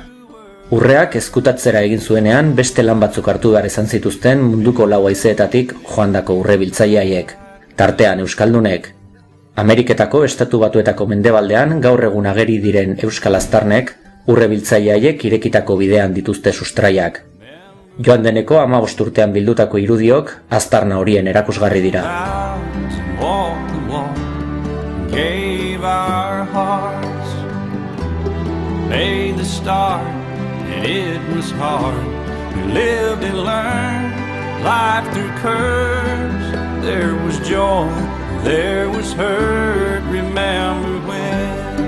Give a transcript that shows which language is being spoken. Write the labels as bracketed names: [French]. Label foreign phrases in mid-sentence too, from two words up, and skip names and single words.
[Basque] Urreak ezkutatzera egin zuenean beste lan batzuk hartu behar izan zituzten munduko lau haizeetatik joandako urre biltzaileek, tartean euskaldunek. Ameriketako Estatu Batuetako mendebaldean gaur egun ageri diren euskal aztarnek urre biltzaileek irekitako bidean dituzte sustraiak. Joan deneko 15 urtean bildutako irudiok aztarna horien erakusgarri dira. [English] It was hard, we lived and learned life through curves. There was joy, there was hurt, remember when.